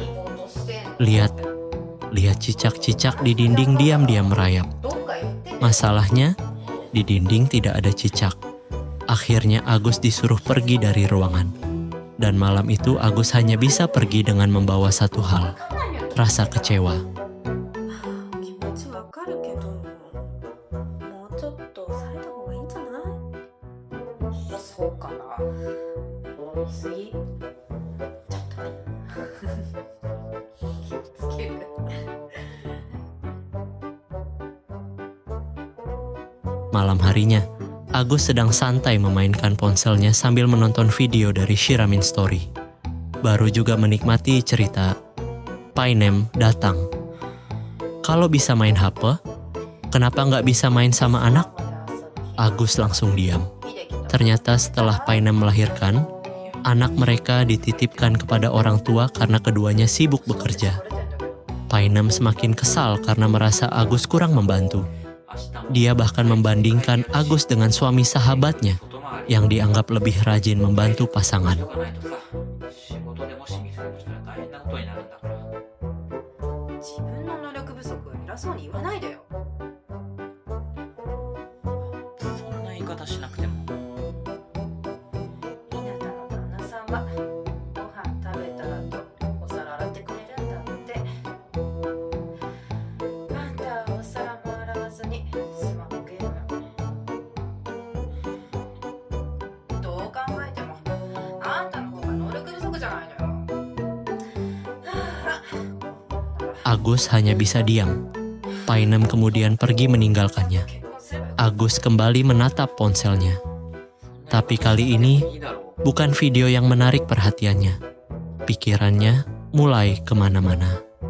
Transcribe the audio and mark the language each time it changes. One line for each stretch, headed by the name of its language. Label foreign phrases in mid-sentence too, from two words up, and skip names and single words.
Indonesian: Lihat cicak-cicak di dinding diam-diam merayap. Masalahnya, di dinding tidak ada cicak. Akhirnya Agus disuruh pergi dari ruangan. Dan malam itu Agus hanya bisa pergi dengan membawa satu hal, rasa kecewa.
Japanese: 気持ちわかるけど、もうちょっと抑えた方がいいんじゃない？そうかな。言い過ぎ。ちょっとね。気をつける。
Indonesian: Malam harinya, Agus sedang santai memainkan ponselnya sambil menonton video dari Shiramin Story. Baru juga menikmati cerita Painem datang. Kalau bisa main HP, kenapa nggak bisa main sama anak? Agus langsung diam. Ternyata setelah Painem melahirkan, anak mereka dititipkan kepada orang tua karena keduanya sibuk bekerja. Painem semakin kesal karena merasa Agus kurang membantu. Dia bahkan membandingkan Agus dengan suami sahabatnya yang dianggap lebih rajin membantu pasangan.
Japanese: 自分の能力不足偉そうに言わないでよ。そんな言い方しなくても。ひなたの旦那さんはご飯食べた後お皿洗ってくれるんだって。あんたはお皿も洗わずにスマホゲーム。どう考えてもあんたの方が能力不足じゃないのよ。
Indonesian: Agus hanya bisa diam. Painem kemudian pergi meninggalkannya. Agus kembali menatap ponselnya. Tapi kali ini bukan video yang menarik perhatiannya. Pikirannya mulai kemana-mana.